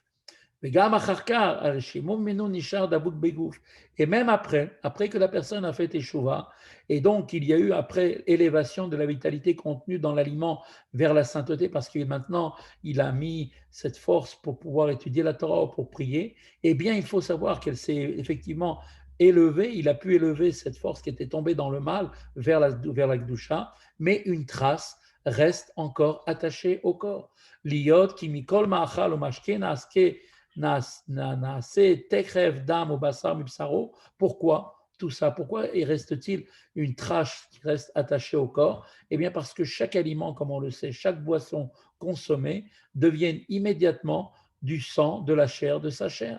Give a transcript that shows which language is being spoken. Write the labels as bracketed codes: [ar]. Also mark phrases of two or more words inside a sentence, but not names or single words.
[fr] Et même après que la personne a fait teshuva, et donc il y a eu après élévation de la vitalité contenue dans l'aliment vers la sainteté, parce que maintenant il a mis cette force pour pouvoir étudier la Torah ou pour prier, eh bien il faut savoir qu'elle s'est effectivement élevée, il a pu élever cette force qui était tombée dans le mal vers la Gdusha, mais une trace reste encore attachée au corps. [he] להיות כי מכל מאכל ומשקה נעשה [fr] pourquoi tout ça? Pourquoi reste-t-il une trace qui reste attachée au corps? Eh bien parce que chaque aliment, comme on le sait, chaque boisson consommée deviennent immédiatement du sang, de la chair, de sa chair.